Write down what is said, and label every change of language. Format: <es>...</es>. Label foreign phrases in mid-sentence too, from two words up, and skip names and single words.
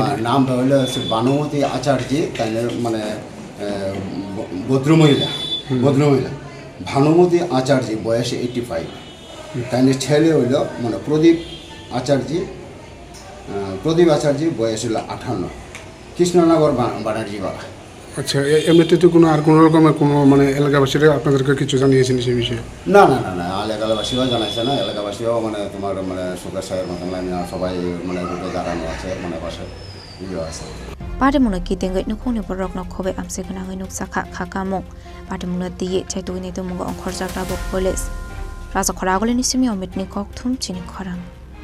<bn>নামটা হলো বানুমতি আচার্য তাই মানে ভদ্রমহিলা ভানুমতি আচার্য বয়সে 85 তাই ছেলে হইল মানে প্রদীপ আচার্য বয়স হলো 58 কৃষ্ণনগর ব্যানার্জি বাড়া আচ্ছা এমনিতে তো আর কোনো রকমের কোনো মানে এলাকাবাসীরা আপনাদেরকে কিছু জানিয়েছেন সেই বিষয়ে না এলাকাবাসীও জানাইছে না এলাকাবাসীও মানে তোমার মানে সুগার সাহের মতন সবাই মানে রুটে দাঁড়ানো আছে মানে বাসায় ইয়ে আছে</bn> <trp>Patimungno kitengge nukuni borokno khobe amse gnangai nuksakha khakamung Patimungno tiye chaitugini tumungo Khoroksa police Raja Khoragole nisimi omitni kokthum Chini Khorang</trp>